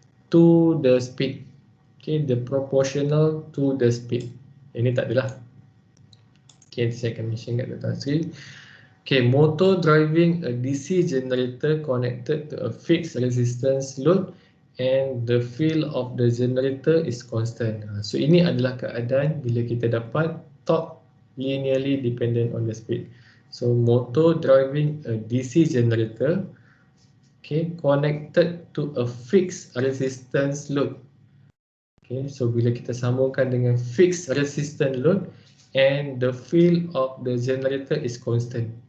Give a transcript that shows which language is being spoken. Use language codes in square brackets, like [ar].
[en] To the speed. Okay, the proportional to the speed. [ms] Ini tak adalah. [en] Okay, [ms] saya akan mention kat [en] Dr. Asri. Okay, motor driving a DC generator connected to a fixed resistance load and the field of the generator is constant. [ms] So ini adalah keadaan bila kita dapat torque [en] linearly dependent on the speed. So motor driving a DC generator, okay, connected to a fixed resistance load. Okay, so [ms] bila kita sambungkan dengan [en] fixed resistance load and the field of the generator is constant.